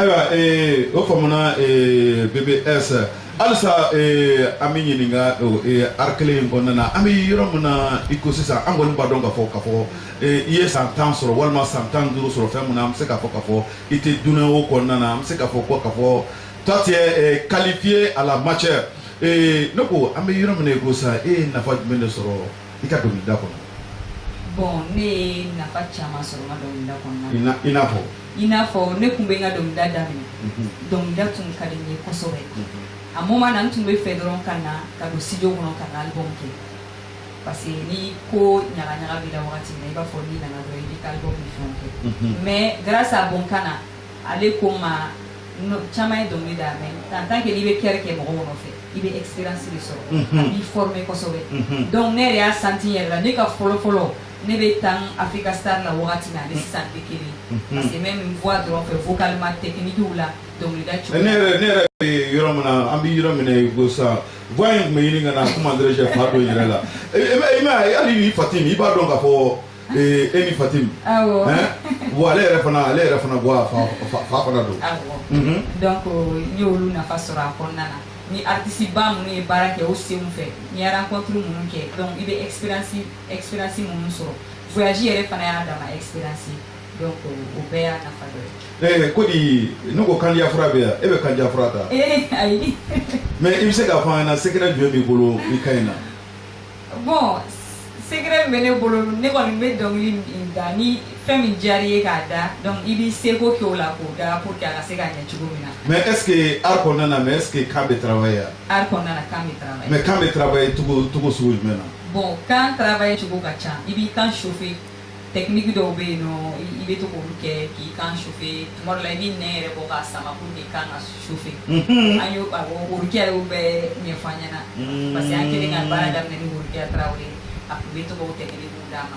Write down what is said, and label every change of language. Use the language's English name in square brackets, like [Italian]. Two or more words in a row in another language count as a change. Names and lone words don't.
[Bambara] ayiwa o faamuna BBS halisa an bɛ ɲininka art kelen in kɔnɔna na an bɛ yɔrɔ min na i ko sisan an kɔni b'a dɔn k'a fɔ i ye san 10 sɔrɔ walima san 15 sɔrɔ fɛn min na an bɛ se k'a fɔ i tɛ dunɛ o kɔnɔna na an bɛ se k'a fɔ [French] toi tu es qualifié à la matière. [Bambara] ne ko an bɛ yɔrɔ min na i ko sisan e ye nafa jumɛn de sɔrɔ i ka dɔnkilida kɔnɔ. bon ne ye nafa caman sɔrɔ n ka dɔnkilida kɔnɔna na. i n'a fɔ ne tun bɛ n ka dɔnkilida daminɛ dɔnkilida tun ka di n ye kosɛbɛ a moment na n tun bɛ fɛ dɔrɔn ka na ka don studio kɔnɔ ka na album kɛ [French] parce que [Bambara] ni ko ɲagaɲaga b'i la wagati min na i b'a fɔ n'i nana dɔrɔn i b'i ka album ni fɛnw kɛ [French] mais grâce à [Bambara] Bonkana ale ko n ma caman ye dɔnkilida [French] mais en tant que [Bambara] n'i bɛ kɛri kɛ mɔgɔw nɔfɛ i bɛ [French] expérience de [Bambara] sɔrɔ a b'i former kosɛbɛ donc ne yɛrɛ y'a senti yɛrɛ la ne ka fɔlɔ ne bɛ tan Africa Star la wagati min na ne sisan tɛ kelen [French] parce que même voix [Bambara] dɔrɔn fɛ [French] vocalement technique [Bambara] la dɔnkilida cogo. ne yɛrɛ bɛ yɔrɔ min na an bɛ yɔrɔ min na i ko sisan voix in tun bɛ ɲini ka na [French] comment dirais-je [Bambara] fa dɔ yɛrɛ la i m'a ye hali ni Fatim i b'a dɔn k'a fɔ e ni Fatim. awɔ bon ale yɛrɛ fana voix fa fana don. awɔ donc n y'olu nafa sɔrɔ a kɔnɔna na. ni artiste ba minnu ye baara kɛ o senw fɛ ni ye rencontre minnu kɛ donc i bɛ expérience minnu sɔrɔ voyage yɛrɛ fana y'a dama expérience donc o bɛɛ y'a nafa dɔ ye. Kodi ne ko kandiya fura bɛ yan e bɛ kandiya fura ta. ayi. mais i bɛ se k'a fɔ an ɲɛna secret jumɛn b'i bolo i ka ɲi na. bon secret bɛ ne bolo ne kɔni bɛ dɔnkili in da ni fɛn min diyara i ye k'a da donc i b'i seko kɛ o la k'o da [French] pour que [Bambara] a ka se ka ɲɛ cogo min na. [French] mais est ce que [Bambara] art kɔnɔna na [French] mais est ce que [Bambara] kan bɛ travailler yan. art kɔnɔna na kan bɛ travailler. mais kan bɛ travailler cogo sugu jumɛn na. bon kan travailler cogo ka ca i b'i kan chauffer technique dɔw bɛ yen nɔ i bɛ to k'olu kɛ k'i kan chauffer tuma dɔ la i b'i nɛn yɛrɛ bɔ k'a sama [French] pour que [Bambara] kan ka chauffer. an y'o Worokɛ yɛrɛ bɛɛ ɲɛfɔ an ɲɛna [French] parce que [Bambara] an kɛlen ka baara daminɛ ni Worokɛ Tarawele a tun bɛ to k'o technique d'a ma.